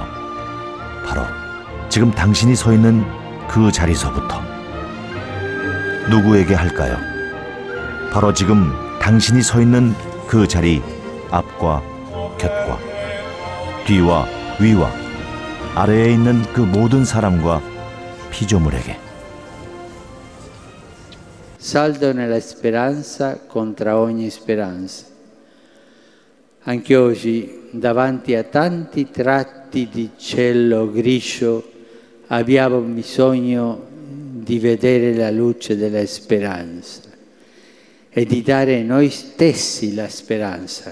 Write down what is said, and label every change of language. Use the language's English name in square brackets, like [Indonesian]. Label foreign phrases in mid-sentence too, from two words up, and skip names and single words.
[Korean] 바로 지금 당신이 서 있는 그 자리서부터. 누구에게 할까요? 바로 지금 당신이 서 있는 그 자리 앞과 곁과 뒤와 위와 아래에 있는 그 모든 사람과 피조물에게. [Italian] Saldo nella speranza contra ogni speranza. Anche oggi, davanti a tanti tratti di cielo grigio, abbiamo bisogno di vedere la luce della speranza e di dare noi stessi la speranza.